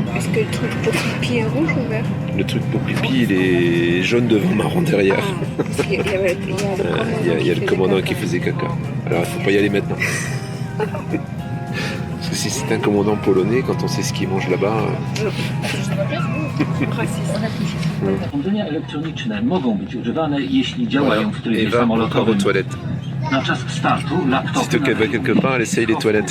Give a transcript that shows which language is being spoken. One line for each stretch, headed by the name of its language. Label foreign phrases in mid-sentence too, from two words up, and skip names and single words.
French: Est-ce que le truc pour pipi est rouge ou vert? Le truc pour pipi, il est jaune devant, marron derrière. Parce qu'il y avait- Il y a le commandant qui faisait caca. Alors il faut pas y aller maintenant. Parce que si c'est un commandant polonais, quand on sait ce qu'il mange là-bas.
Polish: Urządzenia elektroniczne mogą być używane, jeśli działają w trybie
French: Eva, encore aux
Polish: samolotowym.
French: toilettes.
Polish: Na czas startu
French: Si
Polish: laptopy
French: tu va quelque part, elle essaye les toilettes.